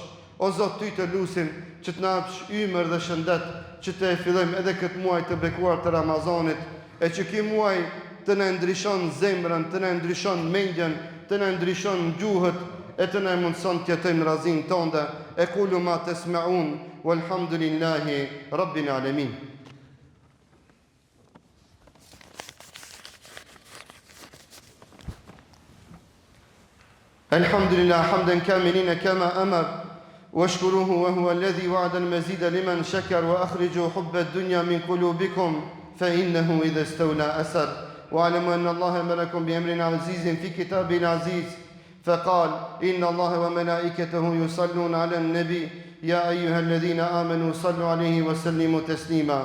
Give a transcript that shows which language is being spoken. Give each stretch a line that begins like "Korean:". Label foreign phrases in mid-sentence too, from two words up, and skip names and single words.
Albanian: O Zot, ty të lusim që të na hapësh ymër dhe shëndet, që të e fillojmë edhe këtë muaj të bekuar të Ramazanit, e që ky muaj të na ndryshon zemrën, të na ndryshon mendjen, të na ndryshon gjuhët, e të na mundson të jetojmë razin tënde.
Arabic: E أقول ما تسمعون والحمد لله رب العالمين. الحمد لله حمدا كاملا كما أمر, واشكروه وهو الذي وعد المزيد لمن شكر وأخرجوا حب الدنيا من قلوبكم فإنه إذا استولى أسر. واعلموا أن الله أمركم بأمر عزيز في كتابه العزيز فقال إن الله وملائكته يصلون على النبي يا أيها الذين آمنوا صلوا عليه وسلموا تسليما.